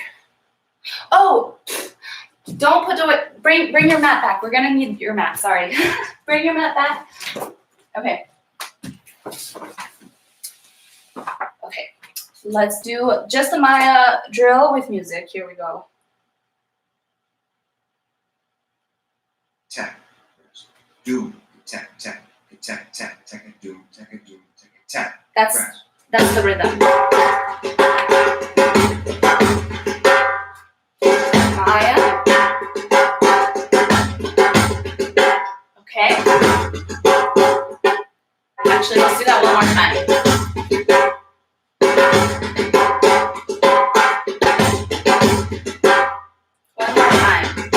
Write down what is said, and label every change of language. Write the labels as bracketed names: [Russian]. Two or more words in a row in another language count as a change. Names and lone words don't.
[English] Oh, don't put it. Bring your mat back. We're gonna need your mat. Sorry. Bring your mat back. Okay. Okay. Let's do just a Maya drill with music. Here we go. Tap. Doom. Tap. Tap. Tap. Tap. Tap. Doom. Tap. Doom. Tap. Tap. That's the rhythm. Maya. Okay. Actually, let's do that one more time. One more time.